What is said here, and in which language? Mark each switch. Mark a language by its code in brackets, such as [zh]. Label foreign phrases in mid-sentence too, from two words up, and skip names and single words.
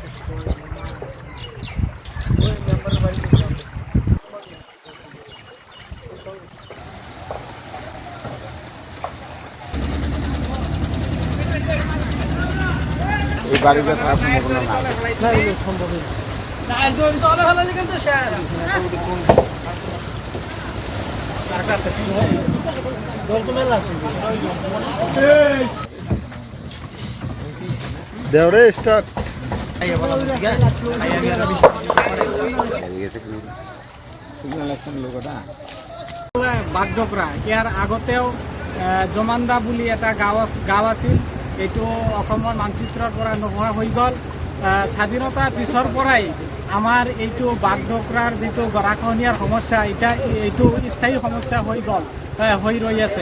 [bn] এই বাড়িতে থাকার সম্ভাবনা নাই সম্ভব দেওরে স্টার্ট [as] বাগডোগৰা ইয়াৰ আগতেও জমান্দা বুলি এটা গাঁও আছিল। এইটো অসমৰ মানচিত্ৰৰ পৰা নোহোৱা হৈ গ'ল। স্বাধীনতাৰ পিছৰ পৰাই আমাৰ এইটো বাগডোগৰাৰ যিটো গৰাখহনীয়াৰ সমস্যা এইটো স্থায়ী সমস্যা হৈ ৰৈ আছে।